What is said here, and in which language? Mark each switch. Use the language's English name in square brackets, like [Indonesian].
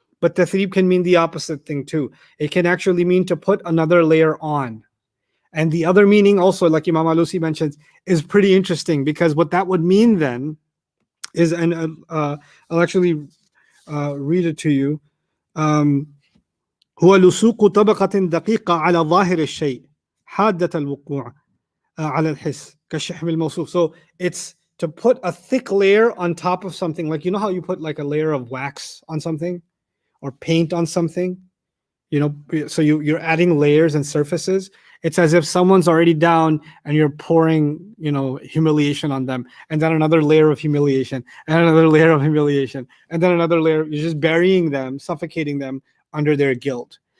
[English] But tathrib can mean the opposite thing too. It can actually mean to put another layer on. And the other meaning also, like Imam Alusi mentions, is pretty interesting, because what that would mean then is, and I'll actually read it to you. [Arabic] هو لصوق طبقة دقيقة على ظاهر الشيء حادة الوقوع على الحس كالشحم الموصوف. [English] So it's to put a thick layer on top of something, like how you put like a layer of wax on something or paint on something, so you're adding layers and surfaces. It's as if someone's already down and you're pouring, humiliation on them, and then another layer of humiliation, and another layer of humiliation, and then another layer. You're just burying them, suffocating them under their guilt.